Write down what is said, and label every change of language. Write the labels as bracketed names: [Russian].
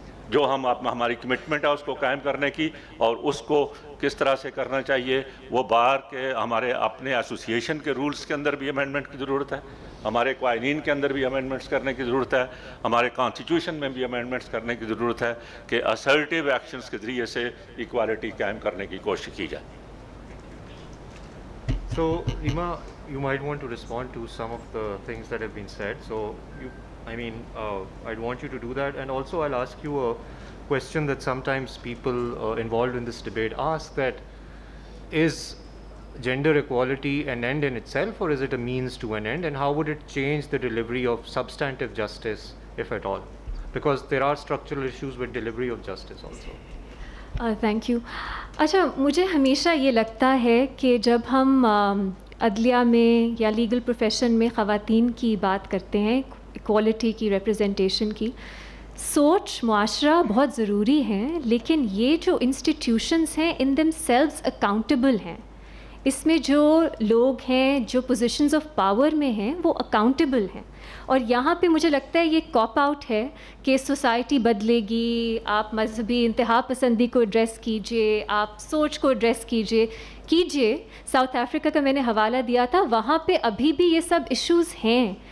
[Urdu] جو ہم ہماری کمٹمنٹ ہے اس کو قائم کرنے کی، اور اس کو کس طرح سے کرنا چاہیے۔ وہ بار کے ہمارے اپنے ایسوسیشن کے رولز کے اندر بھی امینڈمنٹ کی ضرورت ہے، ہمارے قوانین کے اندر بھی امینڈمنٹس کرنے کی ضرورت ہے، ہمارے کانسٹیٹیوشن میں بھی امینڈمنٹس کرنے کی ضرورت ہے کہ اسرٹیو ایکشنز کے ذریعے سے ایکوالٹی قائم کرنے کی کوشش کی جائے۔ [English] So, Ima, you might want to respond to some of the things that have been said. So, I'd want you to do that. And also, I'll ask you a question that sometimes people involved in this debate ask, that is gender equality an end in itself, or is it a means to an end? And how would it change the delivery of substantive justice, if at all? Because there are structural issues with delivery of justice also. Thank you. [Urdu] اچھا، مجھے ہمیشہ یہ لگتا ہے کہ جب ہم عدلیہ میں یا لیگل پروفیشن میں خواتین کی بات کرتے ہیں، ایکوالٹی کی، ریپرزنٹیشن کی، سوچ معاشرہ بہت ضروری ہے، لیکن یہ جو انسٹیٹیوشنز ہیں [English] in themselves [Urdu] اکاؤنٹیبل ہیں۔ اس میں جو لوگ ہیں جو [English] positions of power [Urdu] میں ہیں وہ اکاؤنٹیبل ہیں، اور یہاں پہ مجھے لگتا ہے یہ کاپ آؤٹ ہے کہ سوسائٹی بدلے گی، آپ مذہبی انتہا پسندی کو ایڈریس کیجئے، آپ سوچ کو ایڈریس کیجئے۔ ساؤتھ افریقہ کا میں نے حوالہ دیا تھا، وہاں پہ ابھی بھی یہ سب ایشوز ہیں،